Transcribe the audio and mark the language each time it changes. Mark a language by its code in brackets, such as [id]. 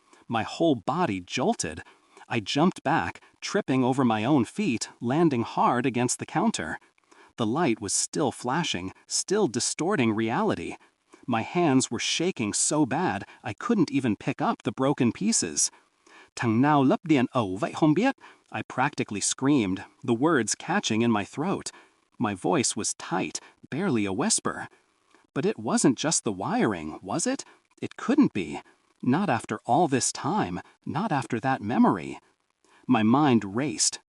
[en] My whole body jolted. I jumped back, tripping over my own feet, landing hard against the counter. The light was still flashing, still distorting reality. My hands were shaking so bad I couldn't even pick up the broken pieces. [vi] Thằng nào lấp điện ẩu vậy không biết? [en] I practically screamed, the words catching in my throat. My voice was tight, barely a whisper. But it wasn't just the wiring, was it? It couldn't be. Not after all this time, not after that memory. My mind raced,